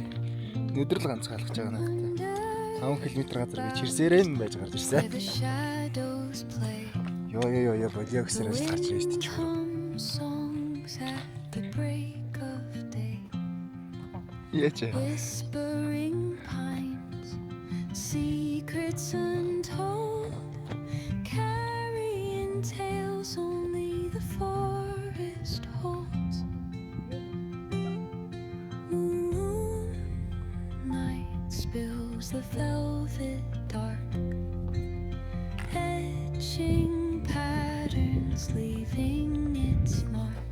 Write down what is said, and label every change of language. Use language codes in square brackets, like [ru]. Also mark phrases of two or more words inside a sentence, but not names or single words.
[mn] Өнөөдөр л ганцхан алхаж байгаа надад. 5 км газар би чирсээрэн байж гарч ирсэн. Йоо болио гэсээр ажил гарч ирсэн шүү дээ. Яач. [en] Secrets untold, carrying tales only the forest holds. Moonlight spills the velvet dark, etching patterns, leaving its mark.